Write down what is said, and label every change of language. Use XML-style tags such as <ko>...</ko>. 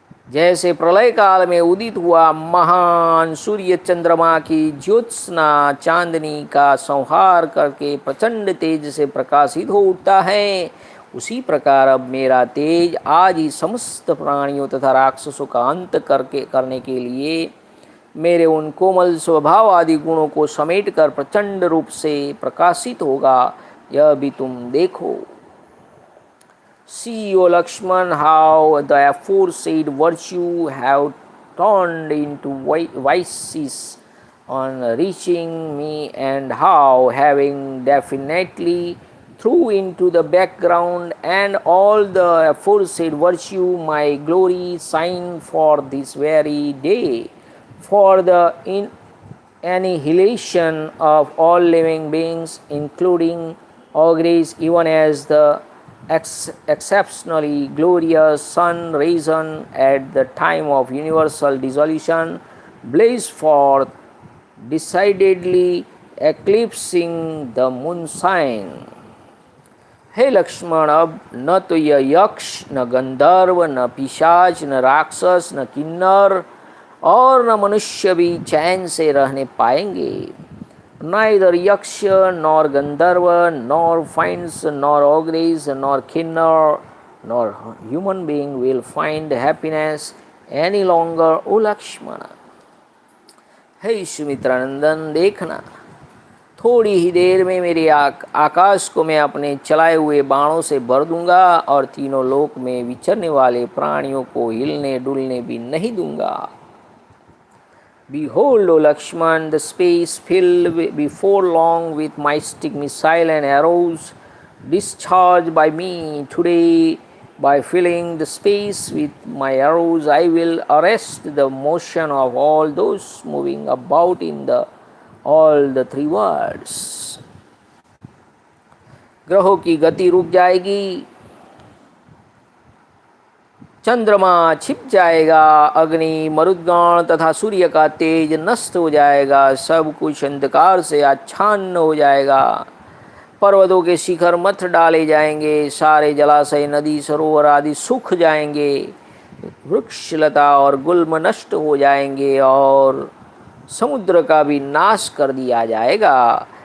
<hi>जैसे प्रलय काल में उदित हुआ महान सूर्य चंद्रमा की ज्योत्सना चांदनी का संहार करके प्रचंड तेज से प्रकाशित हो उठता है, उसी प्रकार अब मेरा तेज आज ही समस्त प्राणियों तथा राक्षसों का अंत करने के लिए मेरे उन कोमल स्वभाव आदि गुणों को समेट कर प्रचंड रूप से प्रकाशित होगा, यह भी तुम देखो।</hi> <en>See, O Lakshman, how the aforesaid virtue have turned into vices on reaching me, and how, having definitely threw into the background and all the aforesaid virtue, my glory shine for this very day, for the annihilation of all living beings, including ogres, even as the exceptionally glorious sun risen at the time of universal dissolution blaze forth, decidedly eclipsing the moonshine.</en> <hi>हे लक्ष्मण, अब न तो यह यक्ष, न गंधर्व, न पिशाच, न राक्षस, न किन्नर और न मनुष्य भी चैन से रहने पाएंगे।</hi> <en>Neither yaksha nor gandharva nor fiends nor ogres nor kinnar nor human being will find happiness any longer, O Lakshmana.</en> <hi>हे सुमित्रानंदन, देखना थोड़ी ही देर में मेरे आकाश को मैं अपने चलाए हुए बाणों से भर दूंगा और तीनों लोक में विचरने वाले प्राणियों को हिलने डुलने भी नहीं दूंगा।</hi> <en>Behold, O Lakshman, the space filled before long with mystic missile and arrows discharged by me today. By filling the space with my arrows, I will arrest the motion of all those moving about in all the three worlds.</en> <hi>ग्रहों की गति रुक जाएगी, चंद्रमा छिप जाएगा, अग्नि मरुद्गण तथा सूर्य का तेज नष्ट हो जाएगा, सब कुछ अंधकार से आच्छादन हो जाएगा। पर्वतों के शिखर मथ डाले जाएंगे, सारे जलाशय नदी सरोवर आदि सूख जाएंगे, वृक्ष लता और गुल्म नष्ट हो जाएंगे और समुद्र का भी नाश कर दिया जाएगा।</hi>